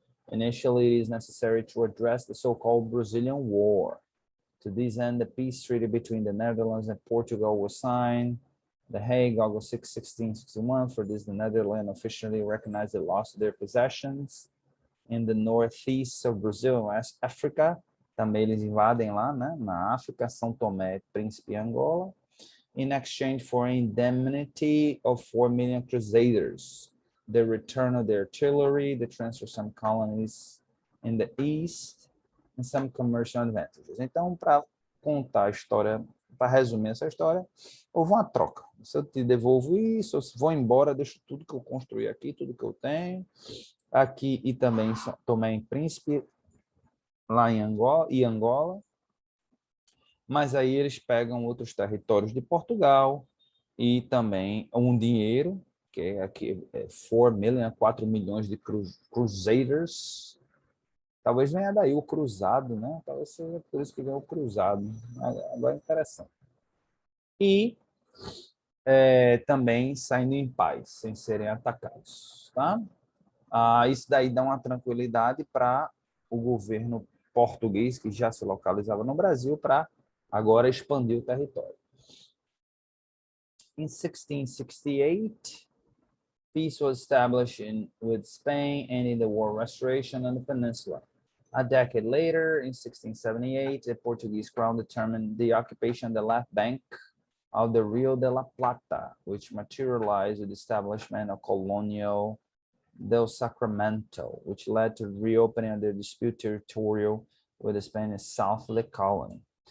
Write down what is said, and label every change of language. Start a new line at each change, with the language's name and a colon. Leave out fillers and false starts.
English: Initially, it is necessary to address the so-called Brazilian War. To this end, the peace treaty between the Netherlands and Portugal was signed. The Hague, August 6, 1661. For this, the Netherlands officially recognized the loss of their possessions in the northeast of Brazil and West Africa.
Portuguese: Também eles invadem lá, né, na África, São Tomé, Príncipe e Angola.
English: In exchange for indemnity of 4 million crusaders, the return of their artillery, the transfer of some colonies in the east, and some commercial advantages.
Portuguese: Então, para contar a história para resumir essa história, houve uma troca. Se eu te devolvo isso, eu vou embora, deixo tudo que eu construí aqui, tudo que eu tenho, aqui e também em São Tomé e Príncipe, lá em Angola, mas aí eles pegam outros territórios de Portugal e também um dinheiro, que é aqui 4 milhões de cruzeiros. Talvez venha daí o cruzado, né? Talvez seja por isso que vem o cruzado. Agora é interessante. E também saindo em paz, sem serem atacados, tá? Isso daí dá uma tranquilidade para o governo português, que já se localizava no Brasil, para agora expandir o território.
English: In 1668, peace was established with Spain, ending the war restoration on the peninsula. A decade later, in 1678, the Portuguese crown determined the occupation of the left bank of the Rio de la Plata, which materialized with the establishment of Colonial del Sacramento, which led to the reopening of the disputed territorial with the Spanish south of the colony.